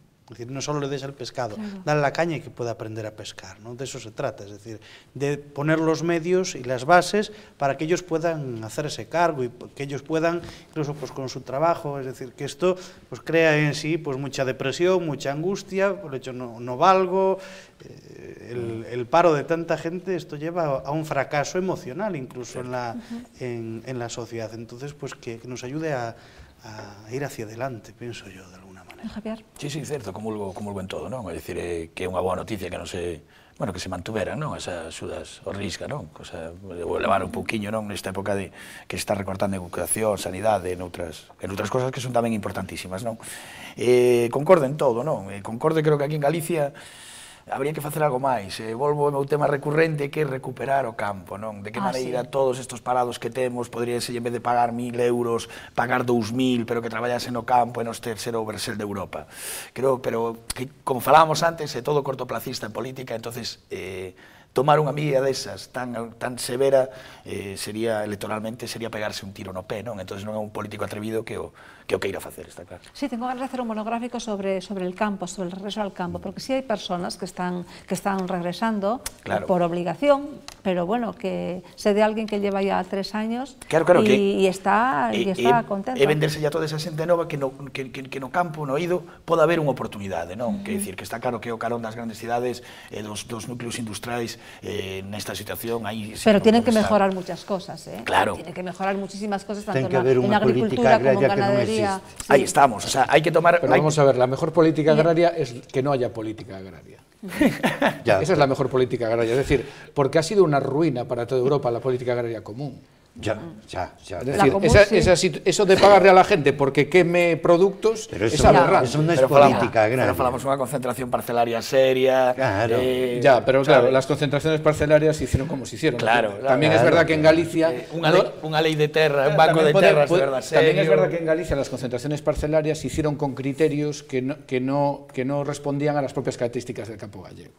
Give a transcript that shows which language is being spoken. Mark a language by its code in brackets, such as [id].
[es] Es decir, no solo le des el pescado, dale la caña y que pueda aprender a pescar, ¿no? De eso se trata, es decir, de poner los medios y las bases para que ellos puedan hacerse cargo y que ellos puedan, incluso pues con su trabajo, es decir, que esto pues crea en sí pues mucha depresión, mucha angustia, por el hecho no valgo, el paro de tanta gente, esto lleva a un fracaso emocional incluso en la sociedad. Entonces pues que nos ayude a ir hacia adelante, pienso yo, de alguna manera. Javier? [gl] Sí, certo, comulgo en todo, non? É dicir, que é unha boa noticia que que se mantuveran, non? Esas axudas ao Risga, non? Vou levar un pouquiño, non? Nesta época de que se está recortando en educación, sanidade, en outras cosas que son tamén importantísimas, non? Concordo en todo, non? Concordo, creo que aquí en Galicia habría que facer algo máis. Volvo ao meu tema recurrente, que é recuperar o campo, non? De que maneira todos estes parados que temos podría ser, en vez de pagar 1.000 euros, pagar 2.000, pero que traballase no campo e non ser o Oversell de Europa. Creo, pero que, como falábamos antes, é todo cortoplacista en política, entonces tomar unha medida desas tan severa electoralmente sería pegarse un tiro no pé, non? Entonces non é un político atrevido que o queira facer, está claro. [es] Sí, tengo ganas de hacer un monográfico sobre el campo, sobre el regreso al campo, porque sí hay personas que están regresando por obligación, pero bueno, que sé de alguien que lleva ya 3 años y está contento. [gl] E venderse ya toda esa xente nova que no campo, no ido, pode haber unha oportunidade, non? Que dicir, que está claro que o carón das grandes cidades e dos núcleos industriais nesta situación aí... [es] Pero tienen que mejorar muchas cosas, ¿eh? Claro. Tienen que mejorar muchísimas cosas, tanto en política agricultura como en agraria ganadería. Sí. Ahí estamos, o sea, hay que tomar... Pero vamos a ver, la mejor política agraria es que no haya política agraria. Esa es la mejor política agraria, es decir, porque ha sido una ruina para toda Europa la política agraria común. Ya. Es decir, eso de pagarle a la gente porque queme productos es aberrante. Eso no es política agraria. [gl] Pero falamos unha concentración parcelaria seria. Claro. [es] Pero claro, las concentraciones parcelares se hicieron como se hicieron. Claro. También es verdad que en Galicia... [gl] Unha lei de terra, un banco de terras, de verdad, serio. [es] También es verdad que en Galicia las concentraciones parcelarias se hicieron con criterios que no respondían a las propias características del campo gallego.